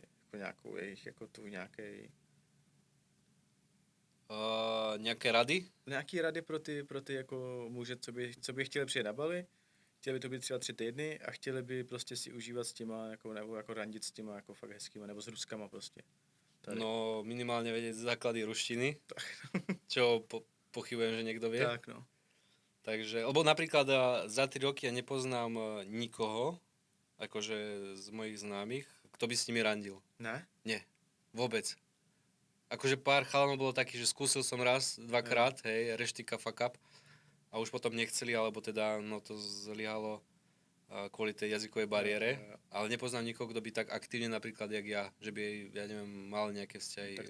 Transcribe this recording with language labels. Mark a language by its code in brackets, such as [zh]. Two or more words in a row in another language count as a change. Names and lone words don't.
[cs] Jako nějakou jejich, jako tu nějaký... [sk] Nejaké rady? [cs] Nějaký rady pro ty jako muže, co by chtěli přijet na Bali, chtěli by to být třeba 3 týdny a chtěli by prostě si užívat s těma, jako, nebo jako randit s těma jako fakt hezkýma, nebo s Ruskama prostě. Tady. [sk] No, minimálne vedieť základy ruštiny, čo pochybujem, že niekto vie. Tak no. Takže, lebo napríklad za 3 roky ja nepoznám nikoho, akože z mojich známych, kto by s nimi randil. [cs] Ne? [sk] Nie, vôbec. Akože pár chalanov bolo takých, že skúsil som raz, dvakrát, hej, reštika [en] fuck up [sk] a už potom nechceli, alebo teda no to zlyhalo kvôli tej jazykovej bariére, ale nepoznám nikoho, kto by tak aktívne napríklad, jak ja, že by, ja neviem, mal nejaké vzťahy.